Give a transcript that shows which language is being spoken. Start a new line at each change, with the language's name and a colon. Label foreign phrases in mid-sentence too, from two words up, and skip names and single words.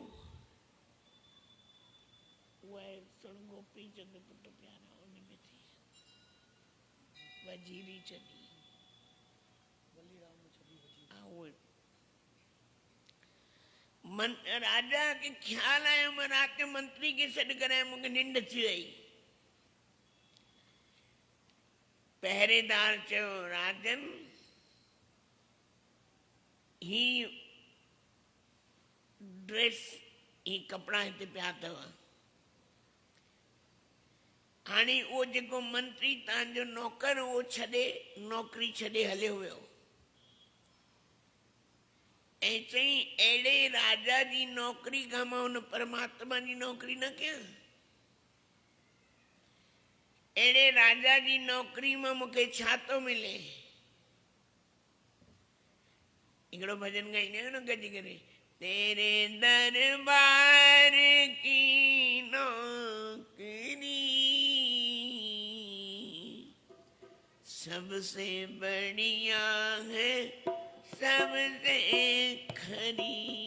Sindhi: उहा सुण गोपी चंद पुट प्यारा उन में थी वजीरी छॾी। राजा खे ख्याल आयो मां राति जो मंत्री खे सॾ कराया, मूंखे निंड अची वई। पहरेदार चयो राजन ही ड्रेस ही कपड़ा हिते पिया अथव। हाणे उहो जेको मंत्री तव्हांजो नौकर उहो छॾे, नौकरी छॾे हलियो वियो ऐं चई अहिड़े राजा जी नौकरी खां मां हुन परमात्मा जी नौकरी न कयां। अहिड़े राजा जी नौकरी मां मूंखे छा थो मिले। हिकिड़ो भजन ॻाईंदा आहियूं न गॾिजी करे,
Hindi: तेरे दरबार की नौकरी सबसे बढ़िया है, सबसे खरी।